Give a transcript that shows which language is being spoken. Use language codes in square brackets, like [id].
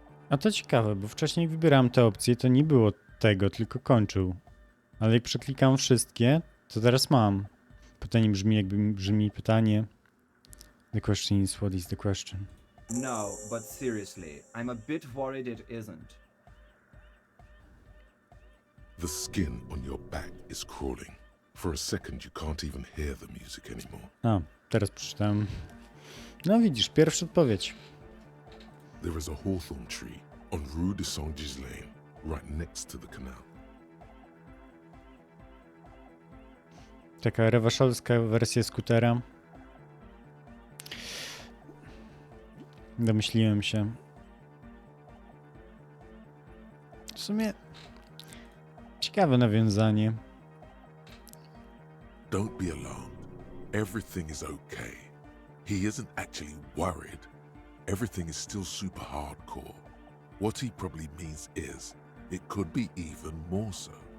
[pl] A to ciekawe, bo wcześniej jak wybierałem te opcje, to nie było tego, tylko kończył. Ale jak przeklikam wszystkie, to teraz mam. Pytanie brzmi pytanie. [en] The question is, what is the question? No, but seriously, I'm a bit worried it isn't. The skin on your back is crawling. For a second you can't even hear the music anymore. [pl] A, teraz przeczytałem. No widzisz, pierwsza odpowiedź. [en] There is a hawthorn tree on Rue de Saint-Ghislain, right next to the canal. [pl] Taka rewaszolska wersja skutera. Domyśliłem się. W sumie ciekawe nawiązanie. [en] Don't be alarmed. Everything is okay. He isn't actually worried. Everything is still super hardcore. What he probably means is, it could be even more so.